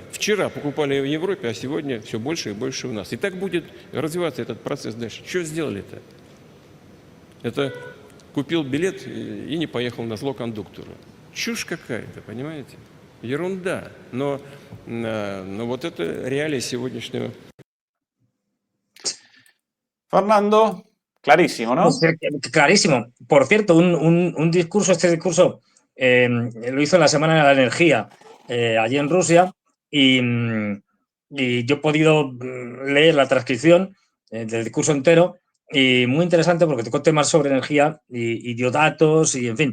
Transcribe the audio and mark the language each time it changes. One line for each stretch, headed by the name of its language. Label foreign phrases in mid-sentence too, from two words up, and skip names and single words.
Russian: Вчера покупали в Европе, а сегодня все больше и больше у нас. И так будет развиваться этот процесс дальше. Что сделали-то? Это купил билет и не поехал на зло кондуктору. чушь какая-то, понимаете? Ерунда. Но вот это реалии сегодняшнего.
Spanish: Fernando, clarísimo, ¿no? Pues, clarísimo. Por cierto, un discurso, este discurso lo hizo en la Semana de la Energía allí en Rusia y yo he podido leer la transcripción del discurso entero y muy interesante porque tocó temas sobre energía y dio datos y en fin.